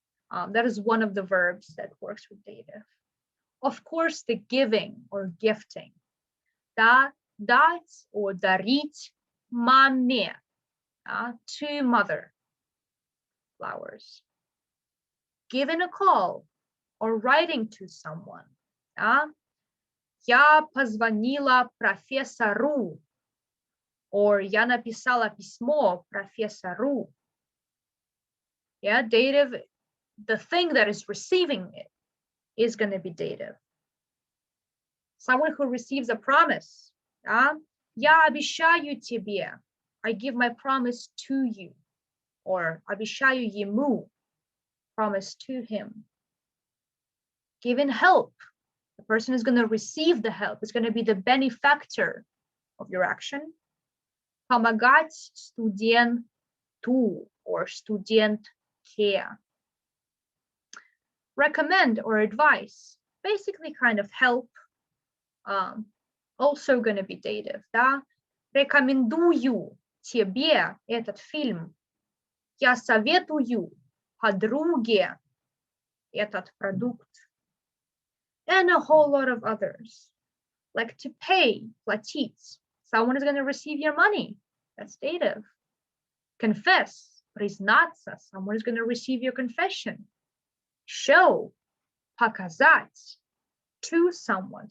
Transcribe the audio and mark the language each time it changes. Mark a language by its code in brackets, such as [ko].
[en] That is one of the verbs that works with dative. Of course, the giving or gifting, [ru] дать [en] or [ru] дарить маме, [en] to mother, flowers. Giving a call or writing to someone. [ru] Я позвонила профессору, [en] or [ru] я написала письмо профессору. [en] Yeah, dative, the thing that is receiving it is going to be dative. Someone who receives a promise. [ru] Я обещаю тебе. [en] I give my promise to you. Or [ru] обещаю ему. [en] Promise to him. Giving help. The person is going to receive the help. It's going to be the benefactor of your action. [ru] Помогать студенту [en] or [ru] студентке. [en] Recommend or advice. Basically kind of help. Also going to be dative. [ru] Рекомендую тебе этот фильм. Я советую подруге этот продукт. [en] And a whole lot of others. Like to pay, [ru] платить. [en] Someone is going to receive your money. That's dative. Confess, [ru] признаться. [en] Someone is going to receive your confession. Show, [ru] показать, [en] to someone.